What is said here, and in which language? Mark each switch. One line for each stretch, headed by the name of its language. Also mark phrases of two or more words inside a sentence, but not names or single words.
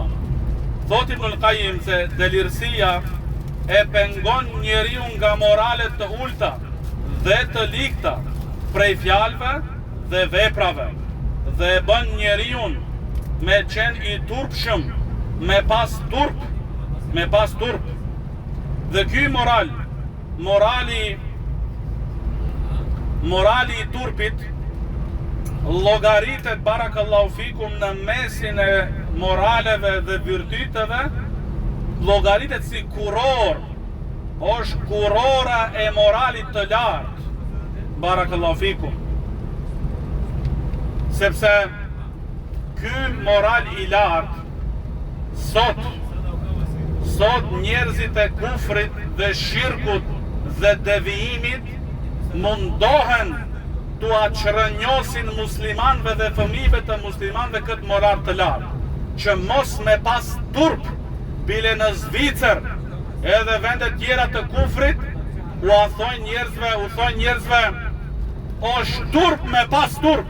Albanian: Thot Ibnul Qayyim se dëlirësia e pengon njeriu nga moralet të ulta dhe të ligta prej fjalëve dhe veprave, dhe bën njeriu me qenë i turpshëm, me pas turp. Dhe ky morali i turpit llogaritet
Arabic: بارك الله فيكم
Albanian: në mesin e moraleve dhe virtyteve, llogaritet si kuror është kurora e moralit të lartë.
Arabic: بارك الله فيكم.
Albanian: Sepse ky moral i lartë sot njerëzit e kufrit dhe shirkut dhe devijimit mundohen t'u çrënjosin muslimanëve dhe fëmijëve të muslimanëve këtë moral të lartë, që mos me pas turp, bile në Zvicër edhe vende tjera të kufrit u thonë njerëzve është turp me pas turp.